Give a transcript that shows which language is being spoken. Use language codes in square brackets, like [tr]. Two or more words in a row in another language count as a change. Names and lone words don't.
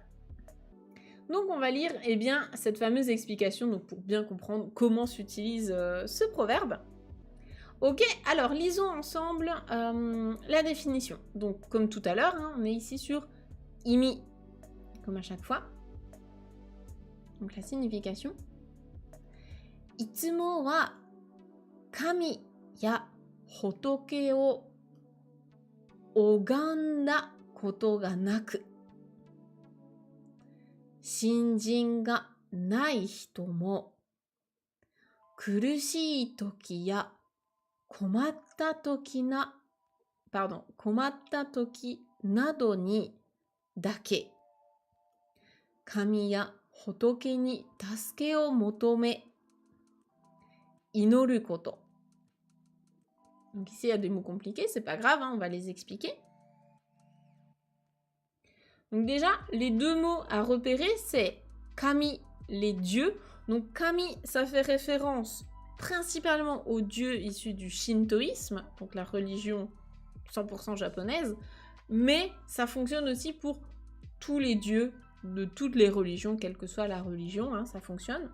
[fr] Donc on va lire cette fameuse explication donc pour bien comprendre comment s'utilise ce proverbe. Ok, alors lisons ensemble la définition. Donc comme tout à l'heure, on est ici sur imi, comme à chaque fois. Donc la signification. [ja] いつもは神や仏を拝んだことがなく, 信心がない人も、苦しい時や困った時などにだけ、神や仏に助けを求め、祈ること。 [fr] Donc ici, il y a des mots compliqués, c'est pas grave, hein, on va les expliquer. Donc déjà, les deux mots à repérer, c'est kami, les dieux. Donc kami, ça fait référence principalement aux dieux issus du shintoïsme, donc la religion 100% japonaise, mais ça fonctionne aussi pour tous les dieux de toutes les religions, quelle que soit la religion, hein, ça fonctionne.